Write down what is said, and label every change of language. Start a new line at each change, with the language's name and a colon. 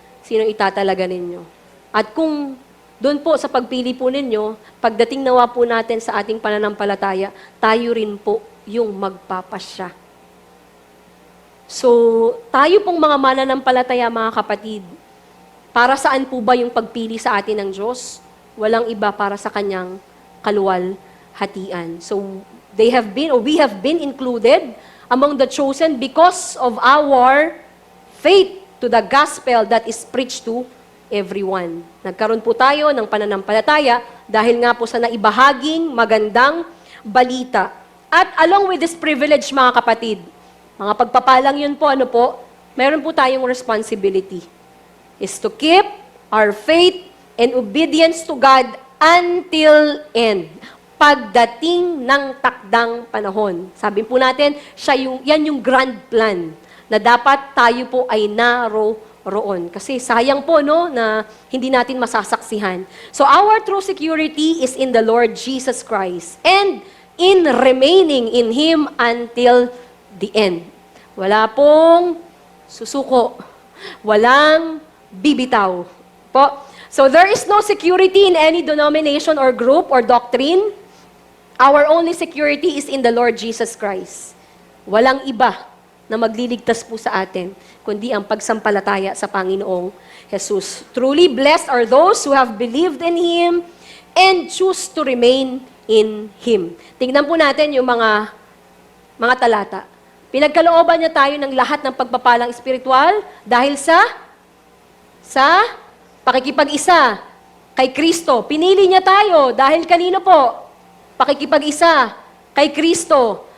Filipino: sino itatalaga ninyo. At kung doon po sa pagpili po ninyo, pagdating nawa po natin sa ating pananampalataya, tayo rin po yung magpapasya. So, tayo pong mga mananampalataya, mga kapatid, para saan po ba yung pagpili sa atin ng Diyos? Walang iba para sa kanyang kaluwalhatian.
English: So, we have been included among the chosen because of our faith to the gospel that is preached to everyone.
Filipino: Nagkaroon po tayo ng pananampalataya dahil nga po sa naibahaging magandang balita.
English: At along with this privilege,
Filipino: mga kapatid, mga pagpapalang yun po, meron po tayong
English: responsibility is to keep our faith and obedience to God until end.
Filipino: Pagdating ng takdang panahon. Sabi po natin, yan yung grand plan na dapat tayo po ay naroon. Kasi sayang po, na hindi natin masasaksihan.
English: So our true security is in the Lord Jesus Christ and in remaining in Him until the end.
Filipino: Wala pong susuko. Walang bibitaw. Po.
English: So there is no security in any denomination or group or doctrine. Our only security is in the Lord Jesus Christ.
Filipino: Walang iba na magliligtas po sa atin, kundi ang pagsampalataya sa Panginoong Jesus.
English: Truly blessed are those who have believed in Him and choose to remain in Him.
Filipino: Tingnan po natin yung mga talata. Pinagkalooban niya tayo ng lahat ng pagpapalang espiritual dahil sa pakikipag-isa kay Kristo. Pinili niya tayo dahil kanino po? Pakikipag-isa kay Kristo.